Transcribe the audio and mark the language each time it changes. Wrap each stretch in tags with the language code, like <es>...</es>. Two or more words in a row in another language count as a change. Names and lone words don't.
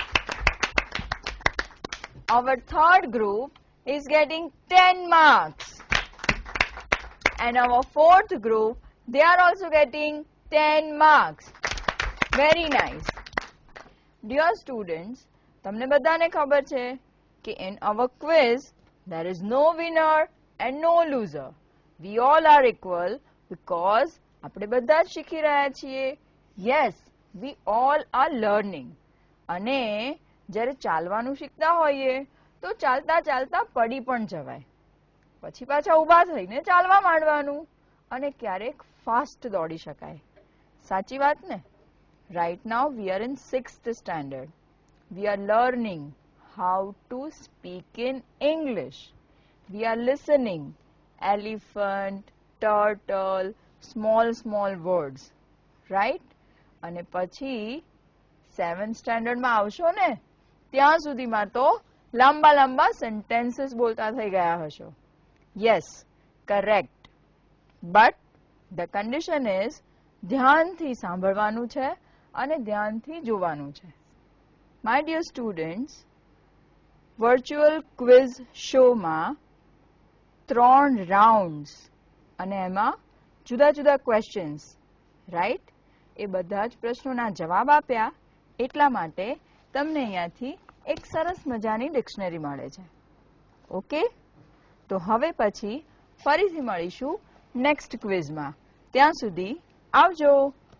<en>Our third group is getting 10 marks. And our fourth group, they are also getting 10 marks. Very nice. Dear students,</en> <gu>તમને બધાને ખબર છે કે</gu> <en>in our quiz there is no winner and no loser. We all are equal because</en> <gu>આપણે બધા જ શીખી રહ્યા છીએ.</gu> <en>Yes, we all are learning.</en> <gu>અને જ્યારે ચાલવાનું શીખતા હોઈએ તો ચાલતા ચાલતા પડી પણ જવાય. પછી પાછા ઊભા થઈને ચાલવા માંડવાનું અને ક્યારેક ફાસ્ટ દોડી શકાય. સાચી વાત ને?</gu> <en>Right now we are in 6th standard. We are learning how to speak in English. We are listening elephant, turtle, small words, right?</en> <gu>અને પછી 7th standard માં આવશો ને ત્યાં સુધીમાં તો લાંબા sentences બોલતા થઈ ગયા હશો.</gu> <en>Yes, correct. But the condition is</en> <gu>ધ્યાનથી સાંભળવાનું છે અને ધ્યાનથી જોવાનું છે.</gu> <en>My dear students, virtual quiz show માં 3 rounds</en> <gu>અને એમાં જુદા</gu> <en>questions, right?</en> <gu>એ બધા જ પ્રશ્નોના જવાબ આપ્યા એટલા માટે તમને અહીંયાથી એક સરસ મજાની ડિક્શનરી મળે છે. ઓકે? તો હવે પછી ફરીથી મળીશું નેક્સ્ટ ક્વિઝમાં. ત્યાં સુધી આવજો.</gu>